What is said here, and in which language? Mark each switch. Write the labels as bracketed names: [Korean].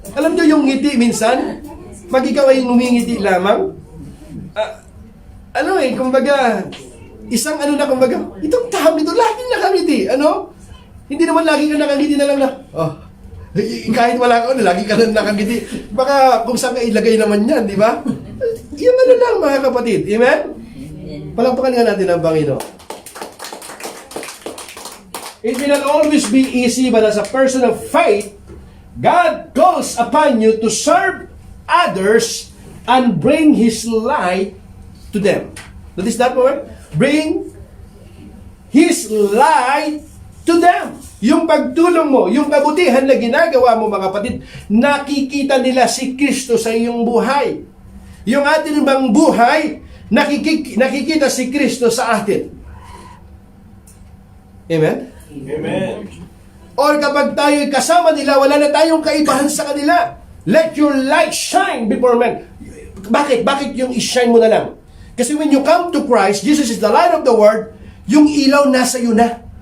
[Filipino] Alam nyo yung ngiti minsan, pag ikaw ay ngumingiti lamang, kumbaga, isang kumbaga, itong tao nito, laging nakangiti. Hindi naman lagi ka nakangiti na lang na, kahit wala ka, lagi ka lang nakangiti. Baka kung saan ka ilagay naman yan, di ba? Yung lang, mga kapatid. Amen? Palakpakan nga natin ang Panginoon. [English] It will not always be easy, but as a person of faith, God calls upon you to serve others and bring His light to them. What is that word? Bring His light to them. [Filipino] Yung pagtulong mo, yung kabutihan na ginagawa mo mga kapatid, nakikita nila si Kristo sa iyong buhay. Yung atin bang buhay, nakikita si Kristo sa atin. Amen? Amen. Or kapag tayo'y kasama nila, wala na tayong kaibahan sa kanila. [English] Let your light shine before men. [Filipino] Bakit? Bakit yung i-shine mo na lang? [English] Kasi when you come to Christ, Jesus is the light of the world, [Filipino] yung ilaw nasa iyo na.